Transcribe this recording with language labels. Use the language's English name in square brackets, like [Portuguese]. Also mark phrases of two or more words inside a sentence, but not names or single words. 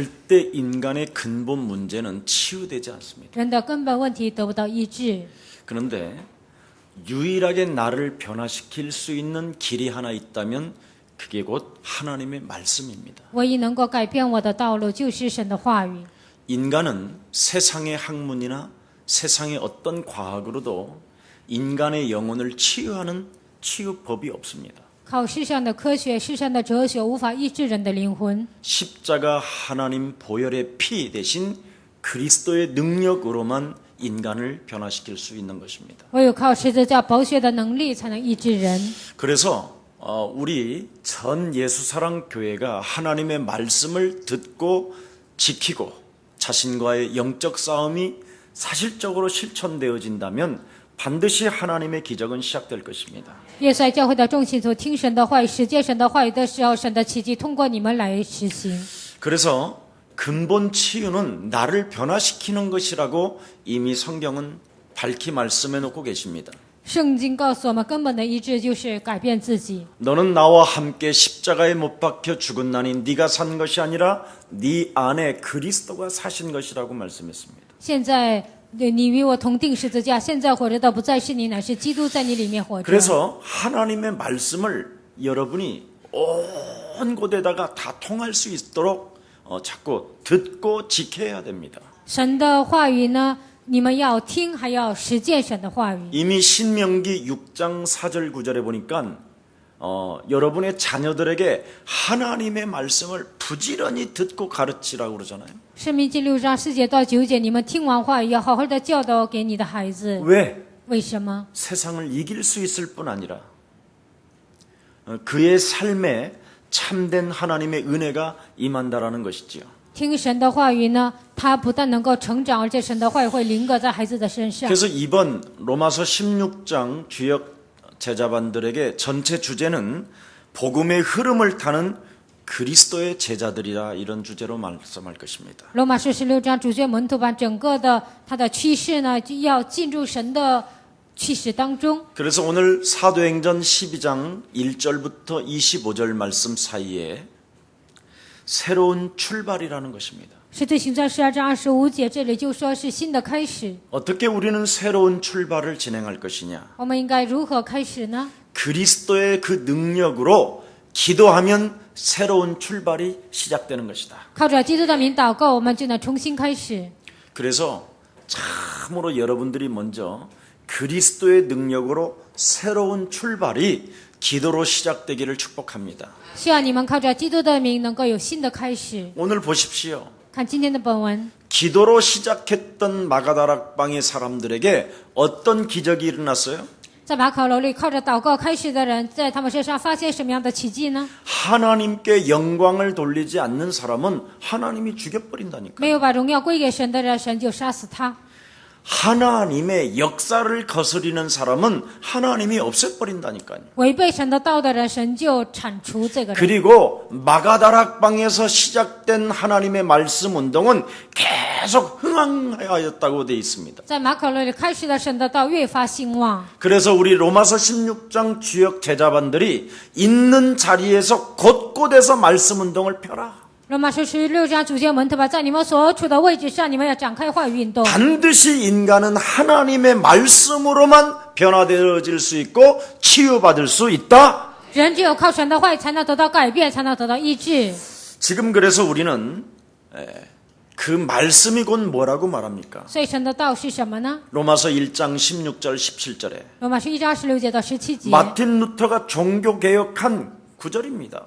[Korean] 절대 인간의 근본 문제는 치유되지 않습니다. [Chinese] 人的根本问题得不到医治。 [Korean] 그런데 유일하게 나를 변화시킬 수 있는 길이 하나 있다면 그게 곧 하나님의 말씀입니다. [Chinese] 唯一能够改变我的道路就是神的话语。 [Korean] 인간은 세상의 학문이나 세상의 어떤 과학으로도 인간의 영혼을 치유하는 치유법이 없습니다. [Chinese] 靠世上的科学、世上的哲学无法医治人的灵魂。 [Korean] 십자가 하나님 보혈의 피 대신 그리스도의 능력으로만 인간을 변화시킬 수 있는 것입니다. [Chinese] 唯有靠十字架宝血的能力才能医治人。 [Korean] 그래서 우리 전 예수사랑 교회가 하나님의 말씀을 듣고 지키고 자신과의 영적 싸움이 사실적으로 실천되어진다면 반드시 하나님의 기적은 시작될 것입니다. [Chinese] 耶稣爱教会的众信徒听神的话语、实践神的话语的时候，神的奇迹通过你们来实行。 [Korean] 그래서 근본 치유는 나를 변화시키는 것이라고 이미 성경은 밝히 말씀해 놓고 계십니다. [Chinese] 圣经告诉我们，根本的医治就是改变自己。 [Korean] 너는 나와 함께 십자가에 못 박혀 죽은 나니 네가 산 것이 아니라 네 안에 그리스도가 사신 것이라고 말씀했습니다. [Chinese] 现在你与我同定十字架，现在活着的不再是你，乃是基督在你里面活着。 [Korean] 그래서 하나님의 말씀을 여러분이 온 곳에다가 다 통할 수 있도록 자꾸 듣고 지켜야 됩니다. [Chinese] 神的话语呢，你们要听，还要实践神的话语。 [Korean] 이미 신명기 6장 4절 9절에 보니까 여러분의 자녀들에게 하나님의 말씀을 부지런히 듣고 가르치라고 그러잖아요. [Chinese] 申命记6章4节到9节，你们听完话语要好好的教导给你的孩子。 [Korean] 왜? [Chinese] 为什么？ [Korean] 세상을 이길 수 있을 뿐 아니라 그의 삶에 참된 하나님의 은혜가 임한다라는 것이지요. [Chinese] 听神的话语呢，他不但能够成长，而且神的话语会临格在孩子的身上。 [Korean] 그래서 이번 로마서 16장 주역 제자반들에게 전체 주제는 복음의 흐름을 타는 그리스도의 제자들이라 이런 주제로 말씀할 것입니다. [Chinese] 罗马书16章主角门徒把整个的他的趋势呢，就要进入神的趋势当中。 [Korean] 그래서 오늘 사도행전 12장 1절부터 25절 말씀 사이에 새로운 출발이라는 것입니다. [Chinese] 使徒行传12章25节，这里就说是新的开始。 [Korean] 어떻게 우리는 새로운 출발을 진행할 것이냐? [Chinese] 我们应该如何开始呢？ [Korean] 그리스도의 그 능력으로 기도하면 새로운 출발이 시작되는 것이다. [Chinese] 靠着基督的名祷告，我们就能重新开始。 [Korean] 그래서 참으로 여러분들이 먼저 그리스도의 능력으로 새로운 출발이 기도로 시작되기를 축복합니다. [Chinese] 希望你们靠着基督的名能够有新的开始。 [Korean] 오늘 보십시오. [Chinese] 看今天的本文， [Korean] 기도로 시작했던 마가다락방의 사람들에게 어떤 기적이 일어났어요? [Chinese] 在马可楼里靠着祷告开始的人，在他们身上发现什么样的奇迹呢？ [Korean] 하나님께 영광을 돌리지 않는 사람은 하나님이 죽여버린다니까. [Chinese] 没有把荣耀归给神的人，神就杀死他。 [Korean] 하나님의 역사를 거스리는 사람은 하나님이 없애버린다니까요. [Chinese] 违背神的道的人，神就铲除这个人。 [Korean] 그리고 마가다락방에서 시작된 하나님의 말씀 운동은 계속 흥황하였다고 되어 있습니다. [Chinese] 在马可楼里开始的神的道越发兴旺。 [Korean] 그래서 우리 로마서 16장 주역 제자반들이 있는 자리에서 곳곳에서 말씀 운동을 펴라. [Chinese] 罗马书16章主教门徒吧，在你们所处的位置上，你们要展开话语运动。 [Korean] 반드시 인간은 하나님의 말씀으로만 변화되어질 수 있고 치유받을 수 있다. [Chinese] 人只有靠神的话语才能得到改变，才能得到医治。 [Korean] 지금 그래서 우리는 그 말씀이 곧 뭐라고 말합니까? [Chinese] 所以神的道是什么呢？ [Korean] 로마서 1장 16절 17절에 [Chinese] 罗马书1章16节到17节， [Korean] 마틴 루터가 종교개혁한 구절입니다.